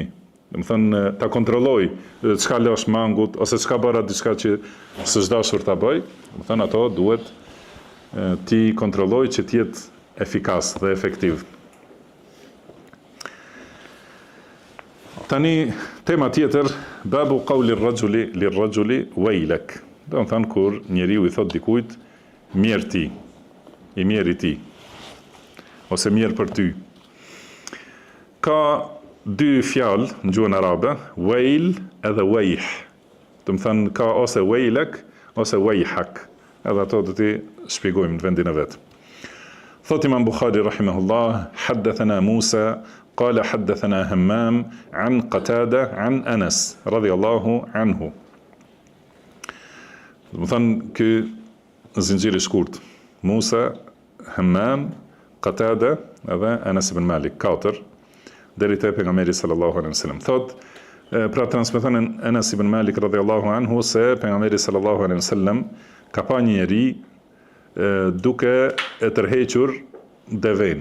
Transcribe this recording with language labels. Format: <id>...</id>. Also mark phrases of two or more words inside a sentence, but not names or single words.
<sq>Do të thënë ta kontrolloj çka lësh mangut ose çka bëra diçka që s'është dashur ta bëj. Do të thënë ato duhet ti kontrolloj që të jetë efikas dhe efektiv. Tani tema tjetër,</sq> <ar>باب قول الرجل للرجل ويلك.</ar> <sq>Do të thënë kur njeriu i thot dikujt mirë ti, i mirë i ti, ose mirë për ty. Ka dy fjalë në gjuhën arabe, wayl edhe wayh. Do të thënë ka ose waylak ose wayhak. Edhe ato do t'i shpjegojmë në vendin e vet.</sq> <ar>Thot Imam Bukhari رحمه الله حدثنا موسى قال حدثنا همام عن قتادة عن أنس رضي الله عنه.</ar> <sq>Do të thënë ky zinxhir i shkurt. Musa, Hammam, Qatada edhe Anas ibn Malik, katër deri te pejgamberi</sq> <ar>صلى الله عليه وسلم.</ar> <sq>Thot pra transmeton Anas ibn Malik</sq> <ar>رضي الله عنه</ar> <sq>se pejgamberi</sq> <ar>صلى الله عليه وسلم</ar> <sq>ka pa një njeri duke e tërhequr deven.</sq>